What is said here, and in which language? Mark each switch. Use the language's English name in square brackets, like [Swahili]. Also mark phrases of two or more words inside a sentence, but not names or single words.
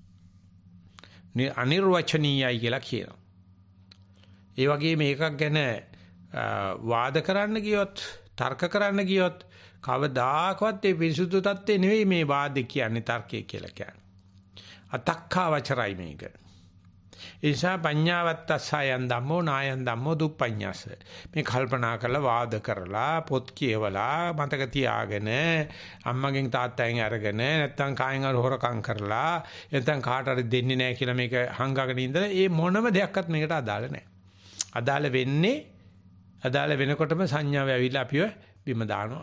[Sinhala] අනිර්වචනීයයි කියලා කියනවා. ඒ වගේ මේකක් ගැන වාද කරන්න ගියොත් තර්ක කරන්න ගියොත් කවදාකවත් ඒ පිරිසුදු තත්ත්වේ නෙවෙයි මේ වාද කියන්නේ තර්කය කියලා කියන්නේ. අතක්ඛා වචරයි මේක. ඒ නිසා [Pali] පඤ්ඤාවත්තස්සයන් ධම්මෝ නායන් ධම්මෝ දුප්පඤ්ඤාස. [Sinhala] මේ කල්පනා කරලා වාද කරලා පොත් කියවලා මතක තියාගෙන අම්මගෙන් තාත්තගෙන් අරගෙන නැත්තම් කායෙන් හරි හොරකම් කරලා නැත්තම් කාට හරි දෙන්නේ නැහැ කියලා මේක හංගගෙන ඉඳලා ඒ මොනම දෙයක්වත් මේකට අදාළ නැහැ. අදාළ වෙනකොටම සංඥාව ඇවිල්ලා අපිව බිම දානවා.